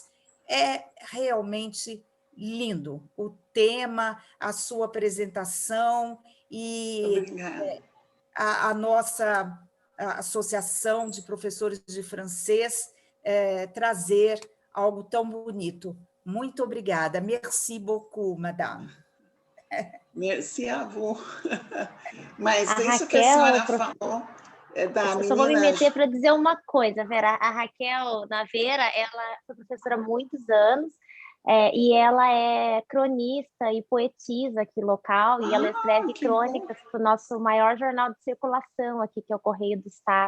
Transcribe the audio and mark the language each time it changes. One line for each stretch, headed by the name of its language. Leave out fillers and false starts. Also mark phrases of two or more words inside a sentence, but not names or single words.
Portuguese: É realmente lindo o tema, a sua apresentação e Obrigada. a nossa associação de professores de francês trazer algo tão bonito. Muito obrigada.
French: Merci beaucoup, madame. Merci a vous.
Portuguese: Mas A isso Raquel, que a senhora falou da eu menina... só vou me meter para dizer uma coisa, Vera. A Raquel Naveira, ela foi professora há muitos anos, e ela é cronista e poetisa aqui local, e ela escreve crônicas para o nosso maior jornal de circulação aqui, que é o Correio do Estado.